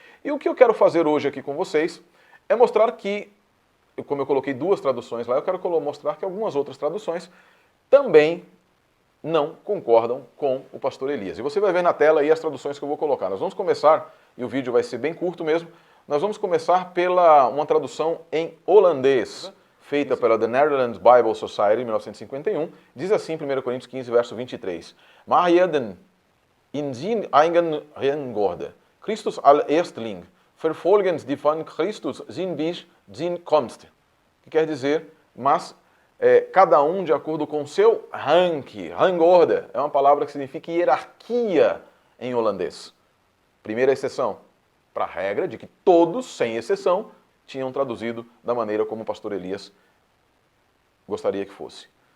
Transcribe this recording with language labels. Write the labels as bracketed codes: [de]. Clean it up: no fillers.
[pt] E o que eu quero fazer hoje aqui com vocês é mostrar que, como eu coloquei duas traduções lá, eu quero mostrar que algumas outras traduções também não concordam com o pastor Elias. E você vai ver na tela aí as traduções que eu vou colocar. Nós vamos começar, e o vídeo vai ser bem curto mesmo, nós vamos começar pela uma tradução em holandês, feita pela The Netherlands Bible Society, em 1951, diz assim, 1 Coríntios 15, verso 23. [nl] Maar heden, in zijn eigen reengorde, Christus al eerstling, vervolgens die van Christus zijn bis zijn komst. [pt] Que quer dizer, mas cada um de acordo com seu rank. Rangorde é uma palavra que significa hierarquia em holandês. Primeira exceção para a regra de que todos, sem exceção, tinham traduzido da maneira como o pastor Elias gostaria que fosse.